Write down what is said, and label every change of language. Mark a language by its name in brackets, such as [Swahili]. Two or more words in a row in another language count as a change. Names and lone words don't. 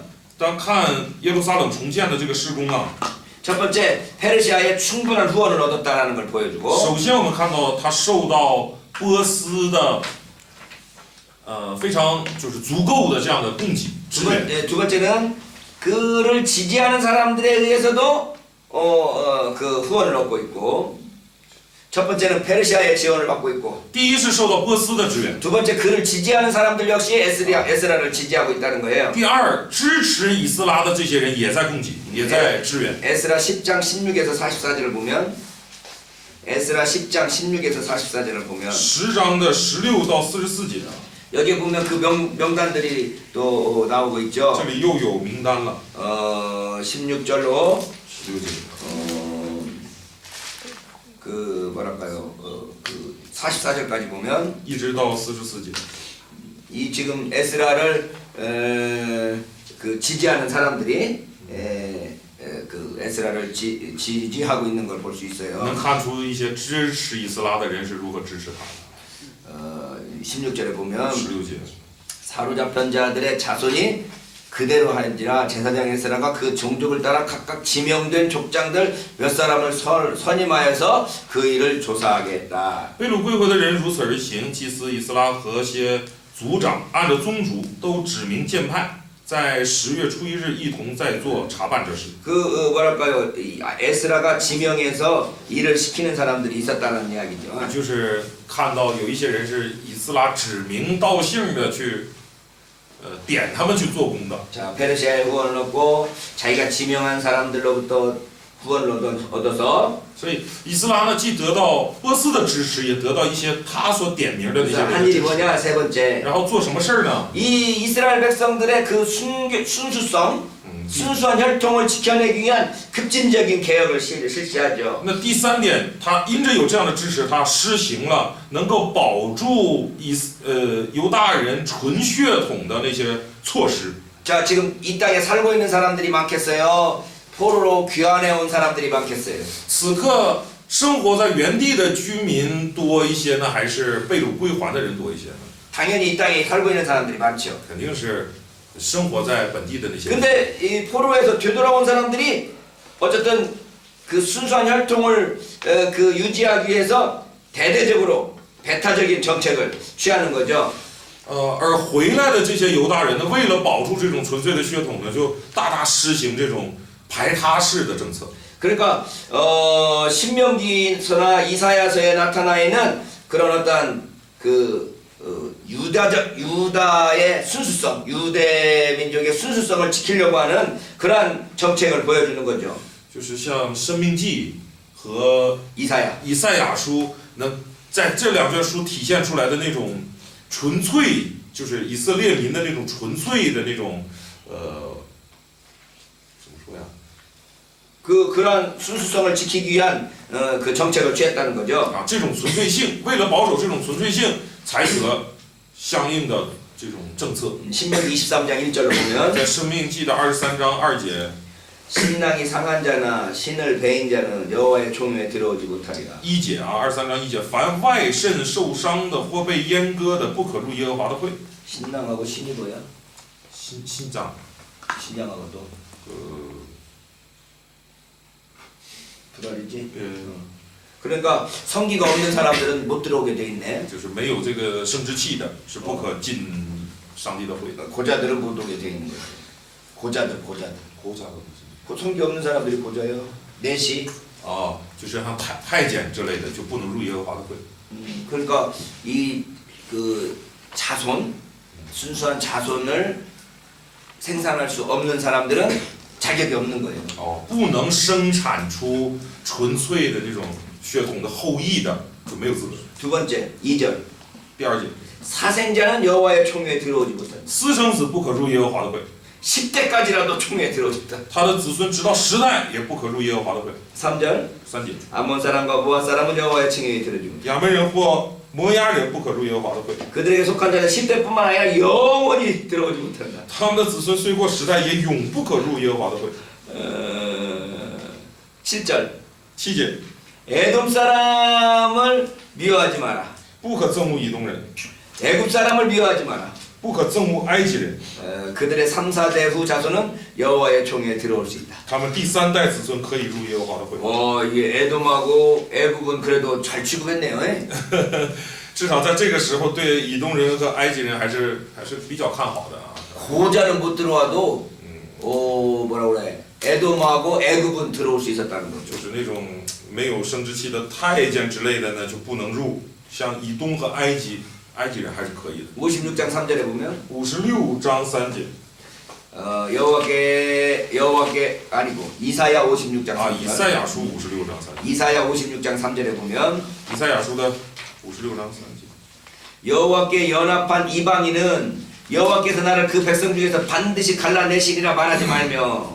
[Chinese] 当看耶路撒冷重建的这个施工啊， [Korean] 첫 번째 페르시아의 충분한 후원을 얻었다라는 걸 보여주고 [Chinese] 首先我们看到他受到波斯的非常就是足够的这样的供给支援。 [Korean] 두 번째는 그를 지지하는 사람들에 의해서도 그 후원을 얻고 있고 첫 번째는 페르시아의 지원을 받고 있고 [Chinese] 第一是受到波斯的支援， [Korean] 두 번째 그를 지지하는 사람들 역시 에스라를 지지하고 있다는 거예요. [Chinese] 第二支持以斯拉的这些人也在供给，也在支援。 [Korean] 에스라 10장 16에서 44절을 보면 에스라 10장 16에서 44절을 보면 [Chinese] 10 章的16到44节啊， [Korean] 여기 보면 그 명단들이 또 나오고 있죠. [Chinese] 这里又有名单了。 [Korean] 16절로 [Chinese] 16节， [Korean] 그 뭐랄까요? 그 44절까지 보면 [Chinese] 一直到44节。 [Korean] 이 지금 에스라를 그 지지하는 사람들이 그 에스라를 지지하고 있는 걸 볼 수 [Chinese] 能 [Korean] 있어요. [Chinese] 看出一些支持以斯拉的人是如何支持他的。 [Korean] 16절에 보면 [Chinese] 16节， [Korean] 사로잡힌 자들의 자손이 그대로 하는지라 제사장 에스라가 그 종족을 따라 각각 지명된 족장들 몇 사람을 선임하여서 그 일을 조사하게 했다. [Chinese] 被掳归回的人如此而行，祭司以斯拉和些族长按着宗族都指名荐派，在10月初1日一同在做查办这事。 [Korean] 그 뭐랄까요? 이 에스라가 지명해서 일을 시키는 사람들이 있었다는 이야기죠. [Chinese] 就是看到有一些人是以斯拉指名道姓的去，点他们去做工的。 [Korean] 자, 페르시아의 후원을 얻고 자기가 지명한 사람들로부터 후원을 얻어서 [Chinese] 所以以斯拉呢，既得到波斯的支持，也得到一些他所点名的那些 [Korean] 그래서 [Chinese] 人 [Korean] 한 [Chinese] 的 [Korean] 일이 [Chinese] 支持。 [Korean] 뭐냐? 세 번째. [Chinese] 然后做什么事儿呢？ [Korean] 이 이스라엘 백성들의 그 순수성, 순수한 혈통을 지켜내기 위한 급진적인 개혁을 실시하죠. [Chinese] 那第3点，他因着有这样的支持，他施行了能够保住犹大人纯血统的那些措施。 [Korean] 자, 지금 이 땅에 살고 있는 사람들이 많겠어요? 포로로 귀환해 온 사람들이 많겠어요? [Chinese] 此刻生活在原地的居民多一些呢，还是被掳归还的人多一些呢？ [Korean] 당연히 이 땅에 살고 있는 사람들이 많죠. [Chinese] 肯定是生活在本地的那些人。 [Korean] 근데 이 포로에서 되돌아온 사람들이 어쨌든 그 순수한 혈통을 그 유지하기 위해서 대대적으로 배타적인 정책을 취하는 거죠. [Chinese] 而回来的这些犹大人呢，为了保住这种纯粹的血统呢，就大大施行这种排他式的政策。 [Korean] 그러니까 신명기서나 이사야서에 나타나 있는 그런 어떤 그 유다의 순수성, 유대 민족의 순수성을 지키려고 하는 그러한 정책을 보여주는 거죠. [Chinese] 就是像《生命记》和 [Korean] 이사야. [Chinese] 以赛亚书，能在这2卷书体现出来的那种纯粹，就是以色列民的那种纯粹的那种怎么说呀？ [Korean] 그러한 순수성을 지키기 위한 그 정책을 취했다는 거죠. [Chinese] 啊，这种纯粹性，为了保守这种纯粹性，采取了相应的这种政策。 [Korean] 신명기 23장 1절로 보면 [Chinese] 在《生命记》的23章2节， [Korean] 신랑이 상한 자나 신을 배인 자는 여호와의 총회에 들어오지 못하리라. [Chinese] 1 节啊，23章1节，凡外肾受伤的或被阉割的，不可入耶和华的会。 [Korean] 신랑하고 신이 뭐야? [Chinese] 心脏， [Korean] 신랑하고 또 불알이지? 그러니까 성기가 없는 사람들은 못 들어오게 돼 있네. [Chinese] 就是没有这个生殖器的，是不可进上帝的会。 [Korean] 고자들은 못 오게 돼 있는 거예요. 고자들. [Chinese] 国家的东西 [Korean] 성기 없는 사람들이 고자예요. 내시. [Chinese] 就是像太监之类的就不能入耶和华的会。 [Korean] 그러니까 이 그 자손, 순수한 자손을 생산할 수 없는 사람들은 자격이 없는 거예요. [Chinese] 不能生产出纯粹的这种血统的后裔的就没有资格。 [Korean] 두 번째, 2절. [Chinese] 第二节， [Korean] 사생자는 여호와의 총회에 들어오지 못한다. [Chinese] 私生子不可入耶和华的会， [Korean] 10대까지라도 총회에 들어오지 못한다. [Chinese] 他的子孙直到10代也不可入耶和华的会。 [Korean] 3절. [Chinese] 3节， [Korean] 암몬 사람과 모압 사람은 여호와의 총회에 들어오지 못한다. [Chinese] 亚门人或摩押人不可入耶和华的会， [Korean] 그들에게 속한 자는 10대뿐만 아니라 영원히 들어오지 못한다. [Chinese] 他们的子孙虽过10代，也永不可入耶和华的会。 [Korean] 7절. [Chinese] 7节， [Korean] 에돔 사람을 미워하지 마라. [Chinese] 不可憎恶以东人， [Korean] 애굽 사람을 미워하지 마라. [Chinese] 不可憎恶埃及人， [Korean] 그들의 3, 4대 후 자손은 여호와의 총회에 들어올 수 있다. [Chinese] 他们第3代子孙可以入耶和华的会。 [Korean] 이게 에돔하고 애굽은 그래도 잘 취급했네요. 에? [Chinese] 至少在这个时候，对以东人和埃及人还是比较看好的啊。 [Korean] 고자는 못 들어와도 뭐라 그래? 에돔하고 애굽은 들어올 수 있었다는 거죠. [Chinese] 就是那种没有生殖器的太监之类的呢，就不能入。像以东和埃及人还是可以的。 [Korean] 56장 3절에 보면 [Chinese] 56 章3节 [Korean] 여호와께 아니고 이사야 56장 啊， 3절. [Chinese] 以赛亚书56章3节， [Korean] 이사야 56장 3절에 보면 [Chinese] 以赛亚书的56章3节。 [Korean] 여호와께 연합한 이방인은 여호와께서 나를 그 백성 중에서 반드시 갈라내시리라 말하지 말며